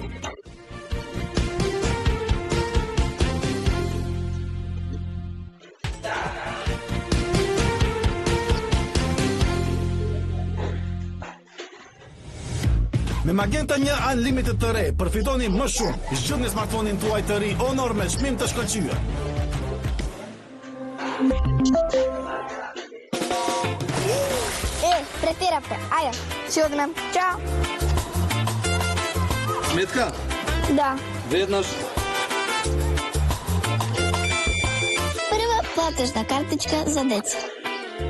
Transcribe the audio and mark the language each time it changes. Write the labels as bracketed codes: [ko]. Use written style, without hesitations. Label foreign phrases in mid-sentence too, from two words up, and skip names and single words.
[sq] Me Magenta 1 Unlimited të re, përfitoni më shumë. Zgjidhni smartphone-in tuaj të ri Honor me çmim të shkëlqyer. [mk] Претерапте. Ајде, си одмем. Чао. Сметка? Да. Веднаш. Прва платежна картичка за деца.